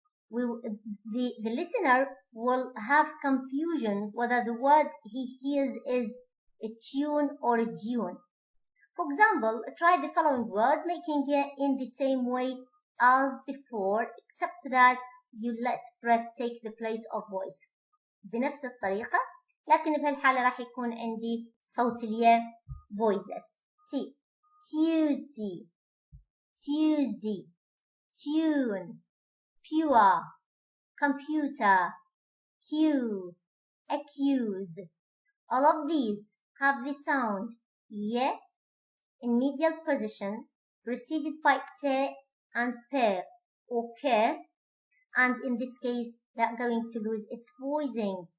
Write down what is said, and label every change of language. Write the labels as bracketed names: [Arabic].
[English] The listener will have confusion whether the word he hears is a tune or a dune. For example, try the following word, making it in the same way as before, except that you let breath take the place of voice. [Arabic] بنفس الطريقة، لكن بهالحالة راح يكون عندي صوت الياء voiceless. [English] See, Tuesday, Tuesday, tune, pure, computer, cue, accuse. All of these have the sound ye in medial position, preceded by t and p or k, and in this case, they're going to lose its voicing.